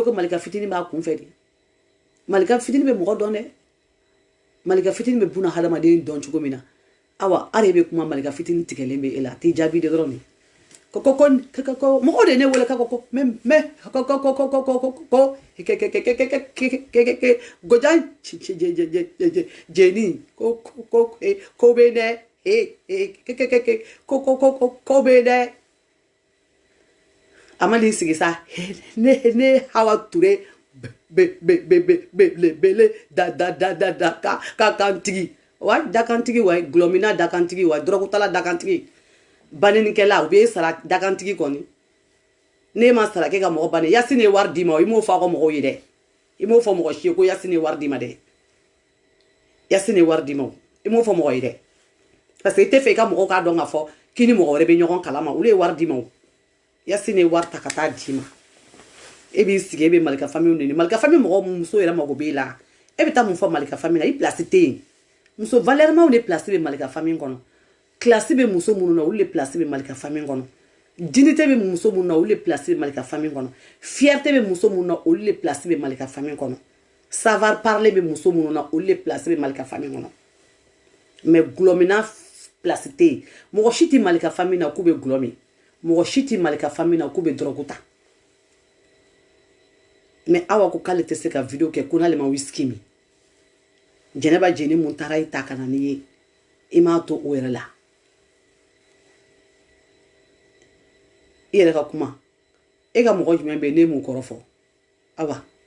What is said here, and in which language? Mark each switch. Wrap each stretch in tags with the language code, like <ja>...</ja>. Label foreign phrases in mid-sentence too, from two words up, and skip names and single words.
<bm>ko Malika fitini b'a kun fɛ de Malika fitini bɛ mɔgɔ dɔn dɛ Malika fitini bɛ buna hadamaden dɔn cogo min na awa are bɛ kuma Malika fitini tigɛlen bɛ e la t'i jaabi de dɔrɔn ko mɔgɔw de ne wele ka ko gojan jeni ko bɛ dɛ ko bɛ dɛ a ma n'i sigi sa ne Hawa Ture bele da kantigi wa dakantigi wa glomina dakantigi wa drogutala dakantigi baninikɛla u bɛ sara dakantigi kɔni ne ma sara kɛ ka mɔgɔ bani Yasine ye wari d'i ma i m'o fɔ a ka mɔgɔw ye dɛ i m'o fɔ mɔgɔ si ye ko Yasine ye wari d'i ma dɛ Yasine ye wari d'i ma i m'o fɔ mɔgɔ ye dɛ</bm> <fr>parce que</fr> <bm>i tɛ fɛ i ka mɔgɔw k'a dɔn k'a fɔ k'i ni mɔgɔ wɛrɛ bɛ ɲɔgɔn kalama olu ye wari d'i ma Yasine ye wari ta ka taa d'i ma e b'i sigi e bɛ Malika famille neni Malika famille mɔgɔ muso yɛrɛ mago b'e la e bɛ taa mun fɔ Malika famille na i place tɛ yen muso valeur de place bɛ Malika famille kɔnɔ classe bɛ muso minnu na olu de place bɛ Malika famille kɔnɔ dignité bɛ muso minnu na olu de place bɛ Malika famille kɔnɔ fierté bɛ muso minnu na olu de place bɛ Malika famille kɔnɔ</bm> <fr>savoir parler</fr> <bm>bɛ muso minnu na olu de place bɛ Malika famille kɔnɔ mais gulɔmina place tɛ yen mɔgɔ si tɛ Malika famille na k'u bɛ gulɔ min mɔgɔ si tɛ Malika famille na k'u bɛ drogue ta mais awa ko k'ale tɛ se ka video kɛ ko n'ale ma whisky min Jɛnɛba jeni mun taara i ta ka na n'i ye i m'a to o yɛrɛ la i yɛrɛ ka kuma e ka mɔgɔ jumɛn bɛ ne m'u kɔrɔ fɔ awa</bm>